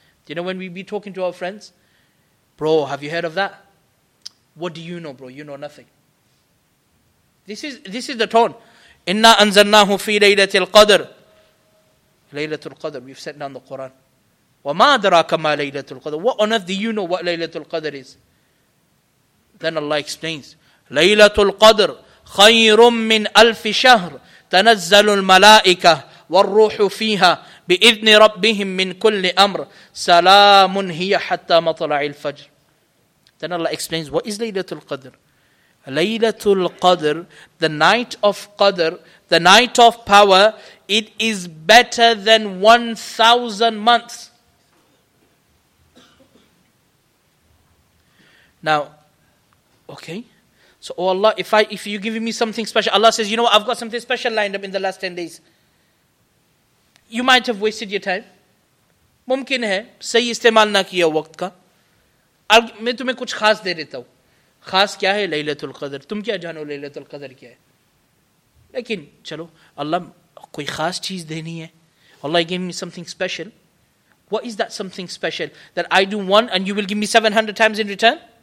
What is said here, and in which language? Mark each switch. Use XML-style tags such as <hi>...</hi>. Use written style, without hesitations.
<en>Do you know when we be talking to our friends? Bro, have you heard of that? What do you know, bro? You know nothing. This is the tone.</en> <ar>إِنَّا أَنزَلْنَاهُ فِي لَيْلَةِ الْقَدْرِ.</ar> <en>Laylatul Qadr, we've set down the Quran.</en> <ar>وَمَا أَدْرَاكَ مَا لَيْلَةُ الْقَدْرِ.</ar> <en>What on earth do you know what Laylatul Qadr is? Then Allah explains,</en> <ar>Laylatul Qadr خَيْرٌ مِّنْ أَلْفِ شَهْرٍ تَنَزَّلُ الْمَلَائِكَةُ وَالرُّوحُ فِيهَا بِإِذْنِ رَبِّهِمْ مِّنْ كُلِّ أَمْرٍ سَلَامٌ هِيَ حَتَّى مَطْلَعِ الْفَجْرِ.</ar> <en>Then Allah explains, what is Laylatul Qadr? Laylatul Qadr, the night of Qadr, the night of power, it is better than 1,000 months. Now, okay. So, oh Allah, if you're giving me something special, Allah says, you know what, I've got something special lined up in the last 10 days. You might have wasted your time.</en> <ur>Mumkin hai, sahi istemal na kiya waqt ka. Main tumhe kuch khas de deta hu. خاص کیا ہے لیلۃ القدر تم کیا جانو لیلۃ القدر کیا ہے لیکن چلو اللہ کوئی خاص چیز دینی ہے اللہ</ur> <en>give me something special. What is that something special that I do one and you will give me 700 times in return?</en>